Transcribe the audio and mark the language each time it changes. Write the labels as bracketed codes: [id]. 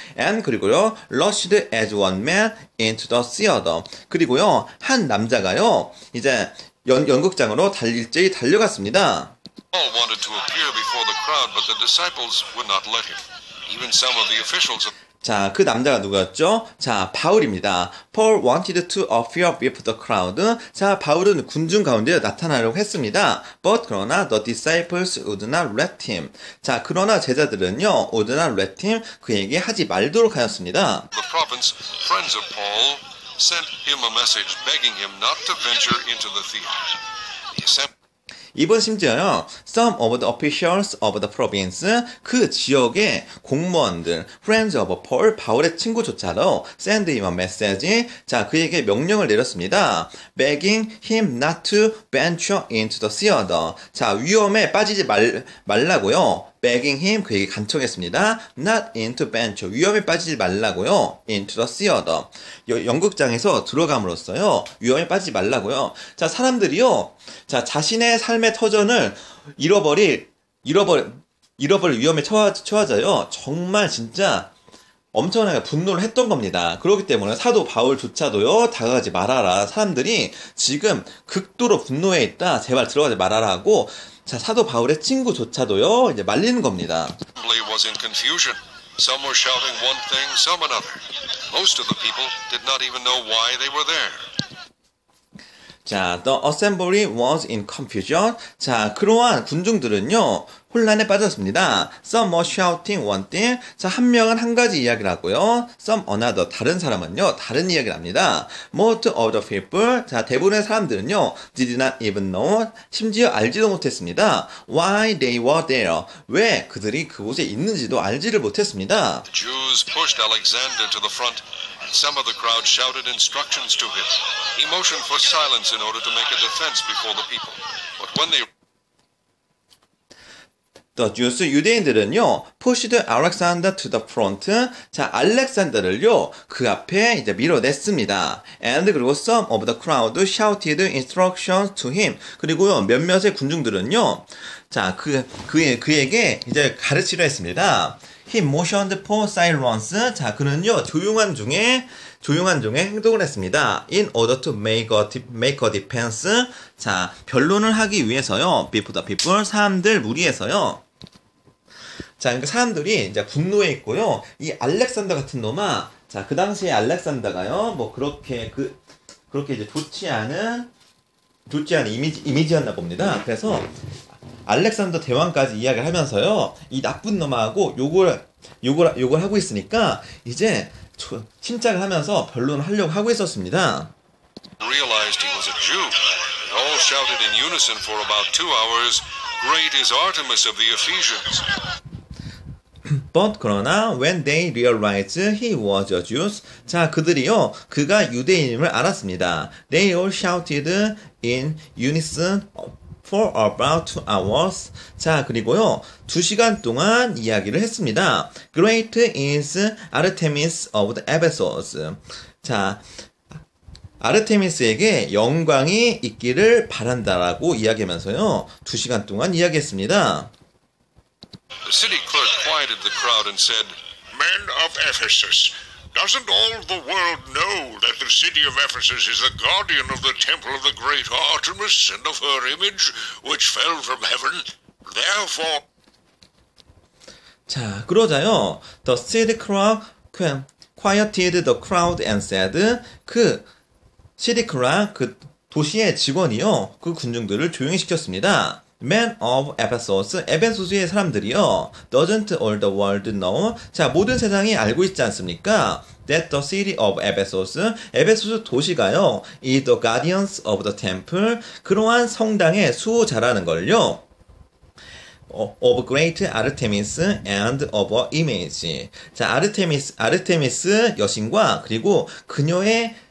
[en] And [ko] 그리고요, [en] rushed as one man into the theater. [ko] 그리고요, 한 남자가요, 이제 연극장으로 일제히 달려갔습니다. [en] Paul wanted to appear before the crowd, but the disciples would not let him. Even some of the officials of [ko] 자, 그 남자가 누구였죠? 자, 바울입니다. [en] Paul wanted to appear before the crowd. [ko] 자, 바울은 군중 가운데 나타나려고 했습니다. [en] But [ko] 그러나 [en] the disciples would not let him. [ko] 자, 그러나 제자들은요, [en] would not let him. [ko] 그에게 하지 말도록 하였습니다. [en] the province, friends of Paul sent him a message begging him not to venture into the theater. The assembly [ko] 이번 심지어요, [en] some of the officials of the province, [ko] 그 지역의 공무원들, [en] friends of Paul, [ko] 바울의 친구조차도 [en] send him a message, [ko] 자, 그에게 명령을 내렸습니다. [en] begging him not to venture into the theater. [ko] 자, 위험에 빠지지 말라고요. [en] begging him, [ko] 그에게 간청했습니다. [en] not into venture, [ko] 위험에 빠지지 말라고요. [en] into the theater. [ko] 연극장에서 들어감으로써요, 위험에 빠지지 말라고요. 자, 사람들이요, 자, 자신의 삶의 터전을 잃어버릴 위험에 처하자요, 정말 진짜 엄청나게 분노를 했던 겁니다. 그렇기 때문에 사도 바울조차도요, 다가가지 말아라. 사람들이 지금 극도로 분노해 있다. 제발 들어가지 말아라 하고, 자, 사도 바울의 친구조차도요, 이제 말리는 겁니다. [en] was in confusion. Some were shouting one thing, some another. Most of the people did not even know why they were there. 자, the assembly was in confusion. [ko] 자, 그러한 군중들은요, 혼란에 빠졌습니다. [en] Some were shouting one thing. [ko] 자, 한 명은 한 가지 이야기를 하고요. [en] Some another. [ko] 다른 사람은요, 다른 이야기를 합니다. [en] Most of the people. [ko] 자, 대부분의 사람들은요, [en] did not even know. [ko] 심지어 알지도 못했습니다. [en] Why they were there. [ko] 왜 그들이 그곳에 있는지도 알지를 못했습니다. [en] The Jews pushed Alexander to the front, and some of the crowd shouted instructions to him. He motioned for silence in order to make a defense before the people. But when they The Jews, [ko] 유대인들은요, [en] pushed Alexander to the front. [ko] 자, 알렉산더를요, 그 앞에 이제 밀어냈습니다. [en] And [ko] 그리고 [en] some of the crowd shouted instructions to him. [ko] 그리고요, 몇몇의 군중들은요, 자, 그에게 이제 가르치려 했습니다. [en] He motioned for silence. [ko] 자, 그는요, 조용한 중에 행동을 했습니다. [en] In order to make a defense. [ko] 자, 변론을 하기 위해서요. [en] Before the people. [ko] 사람들 무리해서요. 자, 그러니까 사람들이 이제 분노해 있고요. 이 알렉산더 같은 놈아, 자, 그 당시에 알렉산더가요, 뭐 그렇게 이제 좋지 않은 이미지였나 봅니다. 그래서 알렉산더 대왕까지 이야기를 하면서요, 이 나쁜 놈하고 욕을 하고 있으니까 이제 침착을 하면서 변론을 하려고 하고 있었습니다. [en] realized he was a Jew, and all shouted in unison for about 2 hours, "Great is Artemis of the Ephesians." But [ko] 그러나 [en] when they realized he was a Jew, [ko] 자, 그들이요, 그가 유대인임을 알았습니다. [en] They all shouted in unison for about 2 hours. [ko] 자, 그리고요, 2시간 동안 이야기를 했습니다. [en] Great is Artemis of the Ephesus. [ko] 자, 아르테미스에게 영광이 있기를 바란다라고 이야기하면서요, 2시간 동안 이야기했습니다. [en] The city clerk quieted the crowd and said, Men of Ephesus, doesn't all the world know that the city of Ephesus is the guardian of the temple of the great Artemis and of her image, which fell from heaven? Therefore... [ko] 자, 그러자요, [en] the city clerk quieted the crowd and said, [ko] 그 city clerk, 그 도시의 직원이요, 그 군중들을 조용히 시켰습니다. [en] Men of Ephesus, [ko] 에베소스의 사람들이요, [en] doesn't all the world know. [ko] 자, 모든 세상이 알고 있지 않습니까? [en] That the city of Ephesus, [ko] 에베소스 도시가요, [en] is the guardians of the temple, [ko] 그러한 성당의 수호자라는 걸요. [en] of great Artemis and of her image. [ko] 자, 아르테미스 여신과 그리고 그녀의